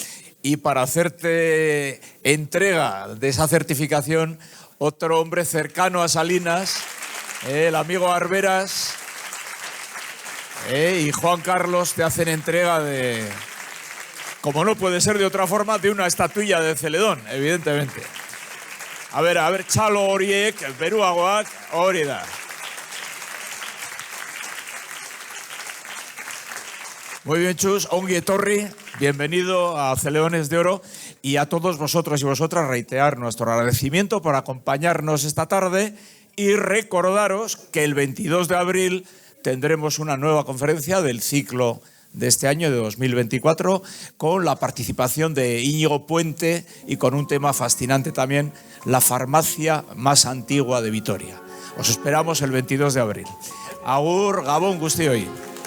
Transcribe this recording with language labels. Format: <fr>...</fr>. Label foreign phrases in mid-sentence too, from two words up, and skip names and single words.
<es>Y para hacerte entrega de esa certificación, otro hombre cercano a Salinas, el amigo Arberas y Juan Carlos te hacen entrega de como no puede ser de otra forma, de una estatuilla de Celedón, evidentemente. A ver,</es> <eu>txalo horiek, beruagoak, hori da.</eu> <es>Muy bien, Chus,</es> <eu>ongi etorri,</eu> <es>bienvenido a Celedones de Oro, y a todos vosotros y vosotras reiterar nuestro agradecimiento por acompañarnos esta tarde y recordaros que el 22 de abril tendremos una nueva conferencia del ciclo de este año, de 2024, con la participación de Íñigo Puente y con un tema fascinante también, la farmacia más antigua de Vitoria. Os esperamos el 22 de abril.</es> <eu>Agur, Gabón, guztioi.</eu>